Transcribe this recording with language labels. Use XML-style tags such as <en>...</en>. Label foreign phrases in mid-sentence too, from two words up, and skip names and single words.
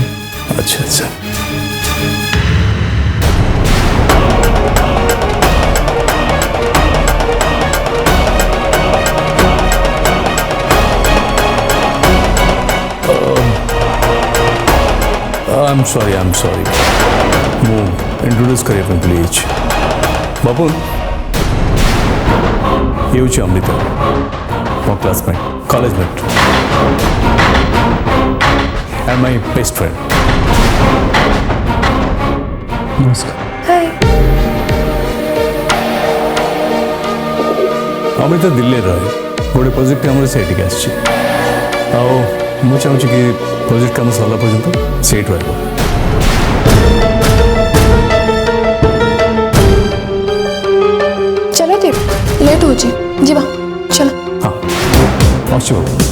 <en>ଆଚ୍ଛା ଆଚ୍ଛା I'm sorry.</en> <or>ମୁଁ इंट्रोड्यूस କରିବା ପାଇଁ ଭୁଲି ଯାଇଛି ବାବୁନ ये ହେଉଛି ଅମୃତା ମୋ କ୍ଲାସମେଟ୍ କଲେଜ ମେଟ୍</or> <en>and my best friend</en> <or>ନମସ୍କାର ଅମୃତା ଦିଲ୍ଲୀରେ ରହେ ଗୋଟେ ପ୍ରୋଜେକ୍ଟ କାମରେ ସେଇଠିକି ଆସିଛି ଆଉ ମୁଁ ଚାହୁଁଛି କି ପ୍ରୋଜେକ୍ଟ କାମ ସରିଲା ପର୍ଯ୍ୟନ୍ତ ସେଇଠି ରହିବ</or> <hi>चलो दीप लेट हो जीवा चलो</hi> <or>ହଁ ଅଛି ବାବୁ</or>